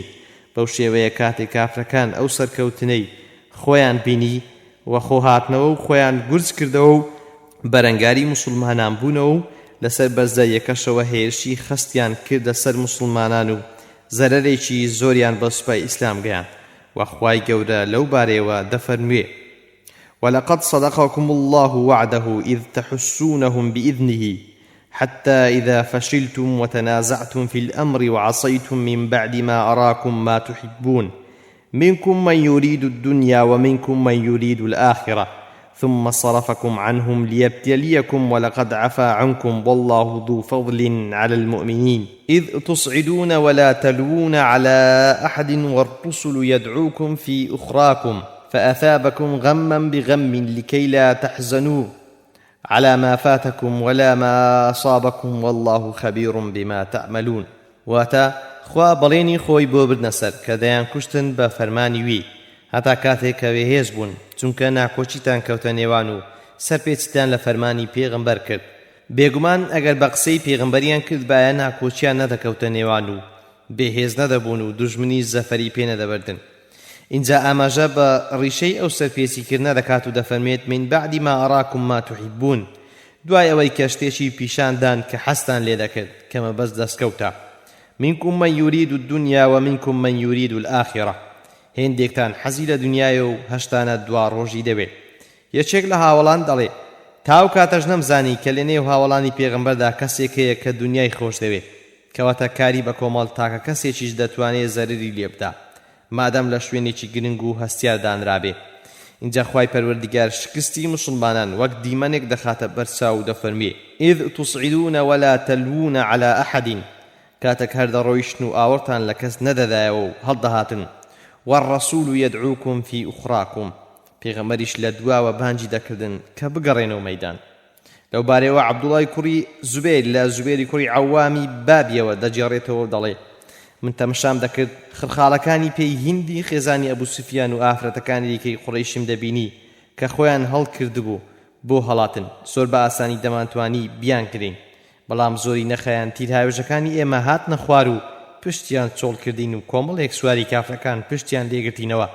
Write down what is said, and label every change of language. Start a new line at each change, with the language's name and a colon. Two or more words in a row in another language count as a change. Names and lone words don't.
Central Kurdish: بەو شێوەیە کاتێک کافرەکان ئەو سەرکەوتنەی خۆیان بینی و خۆ هاتنەوە و خۆیان گورج کردەوە و بەرەنگاری موسڵمانان بوونەوە و لەسەر بەرزاییەکەشەوە هێرشی خستیان کردە سەر موسڵمانان و زەرەرێکی زۆریان بە سوپای ئیسلام گەیاند و خوای گەورە لەو بارەیەوە دەفەرموێ
Arabic: ولقد صدقكم الله وعده إذ تحسونهم بإذنه حتى إذا فشلتم وتنازعتم في الأمر وعصيتم من بعد ما أراكم ما تحبون منكم من يريد الدنيا ومنكم من يريد الآخرة ثم صرفكم عنهم ليبتليكم ولقد عفا عنكم والله ذو فضل على المؤمنين إذ تصعدون ولا تلوون على أحد والرسل يدعوكم في أخراكم فأثابكم غما بغم لكي لا تحزنوا على ما فاتكم ولا ما أصابكم والله خبير بما تعملون.
Central Kurdish: واتا خوا بەڵێنی خۆی بۆ بردنە سەر کە دەیان کوشتن بە فەرمانی وی هەتا کاتێک کە بێهێز بوون چونکە ناکۆچیتان کەوتە نێوان و سەرپێچتان لە فەرمانی پێغەمبەر کرد. بێگومان ئەگەر بە قسەی پێغەمبەریان کرد بایە ناکۆچیان نەدەکەوتە نێوان و بێهێز نەدەبوون و دوژمنی زەفەری پێ نەدەبردن. اینجا ئاماژە بە ڕیشەی ئەو سەرپێچیکردنە دەکات و دەفەرمێت
Arabic: من بعد ما أراكم ما تحبون
Central Kurdish: دوای ئەوەی کە شتێکی پیشاندان کە حەستان لێ دەکرد کە مەبەست دەستکەوتە
Arabic: منكم من يريد الدنيا ومنكم من يريد الآخرة
Central Kurdish: هێندێکتان حەزی لە دنیایە و هەشتانە دوا ڕۆژی دەوێت یەکێک لە هاوڵان دەڵێ تاو کاتەش نەمزانی کە لە نێو هاوڵانی پێغەمبەردا کەسێک هەیە کە دنیای خۆش دەوێت کەواتە کاری بە کۆمەڵ تاکە کەسێکیش دەتوانێت زەرری لێ بدات مادەم لە شوێنێکی گرنگ و هەستیار دانرابێ. اینجا خوای پەروەردیگار شکستی مسلمانان وەک دیمەنێک دەخاتە بەرچاو و دەفەرمێ
Arabic: ئیذ تصعدون ولا تلوون على أحد
Central Kurdish: کاتێک هەر دەڕۆیشتن و ئاوەڕتان لە کەس نەدەدایەوە و هەڵدەهاتن
Arabic: والرسول يدعوكم في أخراكم
Central Kurdish: پێغەمبەریش لە دواوە بانگی دەکردن کە بگەڕێنەوە مەیدان. لەو بارەوە عەبدوڵای کوڕی زوبەیر لە زوبێری کوڕی عەوامی بابیەوە دەجێڕێتەوە و دەڵێ من تەمەشام دەکرد خڕخاڵەکانی پێی هیندی خێزانی ئەبوو سوفیان و ئافرەتەکانی دیکەی قوڕەیشم دەبینی کە خۆیان هەڵکردبوو بۆ هەڵاتن زۆر بە ئاسانی دەمانتوانی بیان کرین بەڵام زۆری نەخەیان تیرهاوێژەکانی ئێمە هاتنە خوار و پشتیان چۆڵ کردین و کۆمەڵێک سواری کافرەکان پشتیان لێگرتینەوە.